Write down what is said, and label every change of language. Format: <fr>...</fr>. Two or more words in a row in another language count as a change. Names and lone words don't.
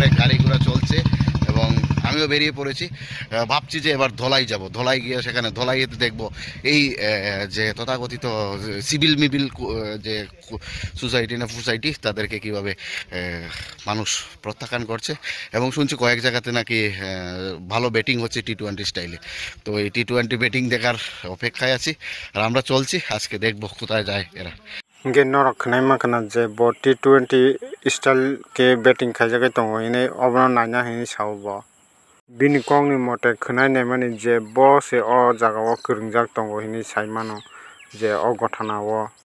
<bn>এক গাড়ি ঘোড়া চলছে এবং আমিও বেরিয়ে পড়েছি ভাবছি যে এবার ধলাই যাব ধলাই গিয়ে সেখানে ধলাইতে দেখব এই যে তথাকথিত সিভিল যে সোসাইটি তাদেরকে কিভাবে মানুষ প্রত্যাখ্যান করছে এবং শুনছি কয়েক জায়গাতে নাকি ভালো ব্যাটিং হচ্ছে T20 স্টাইলে তো এই T20 ব্যাটিং দেখার অপেক্ষায় আছি আর আমরা চলছি আজকে দেখব কোথায় যায় এরা</bn> <trp>hingke norok khnai makhana je bo T20 style ke batting khaijagai tongo hine obono naina hini sao bo bini kokni mote khnai naimani je bo se o jaga o kwrwngjak tongo hini saimano je o gotana o</trp>